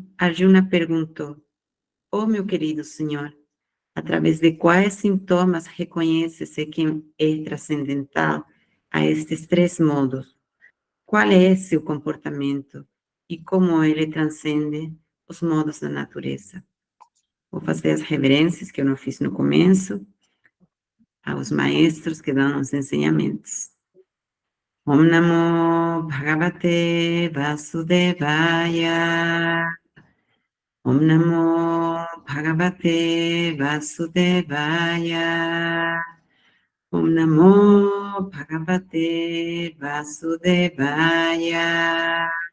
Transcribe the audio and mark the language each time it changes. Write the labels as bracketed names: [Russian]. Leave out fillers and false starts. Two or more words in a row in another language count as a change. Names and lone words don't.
[Portuguese] Arjuna perguntou: ó meu querido senhor, através de quais sintomas reconhece-se quem é transcendental a estes três modos? Qual é seu comportamento e como ele transcende os modos da natureza? Vou fazer as reverências que eu não fiz no começo aos maestros que dão os ensinamentos. [Sanskrit] ॐ नमो भगवते वासुदेवाय. ॐ नमो भगवते वासुदेवाय. ॐ नमो भगवते वासुदेवाय.